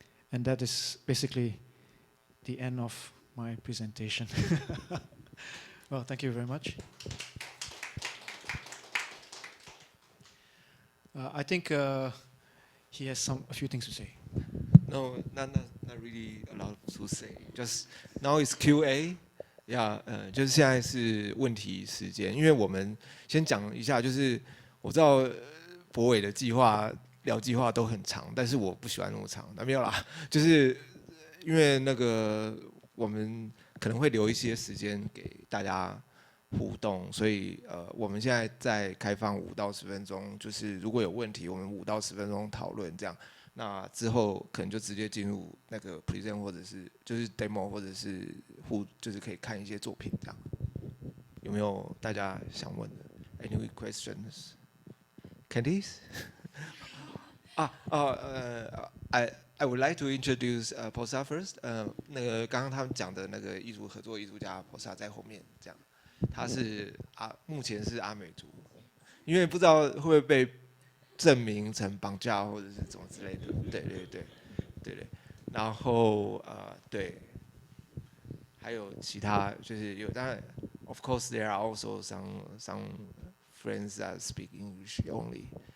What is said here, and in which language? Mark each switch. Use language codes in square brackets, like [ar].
[en] And that is basically the end of my presentation. Well, thank you very much. I think he has a few things to say. No, not really a lot to say. Just now it's QA. [zh] Yeah, 就是现在是问题时间。因为我们先讲一下，就是我知道博伟的计划聊计划都很长，但是我不喜欢那么长。没有啦，就是因为那个我们可能会留一些时间给大家互动，所以我们现在在开放5到10分钟，就是如果有问题，我们5到10分钟讨论这样。那之后可能就直接进入那个 present 或者是就是 demo 或者是就是可以看一些作品这样。有没有大家想问的 ？ [en] Any questions? Candice? I would like to introduce Posa first. [zh] 那个刚刚他们讲的那个艺术合作艺术家 Posa 在后面这样。他是目前是阿美族，因为不知道会不会被证明成绑架或者是怎么之类的，对。然后对，还有其他就是有，当然 [en] ，of course there are also some friends that speak English only.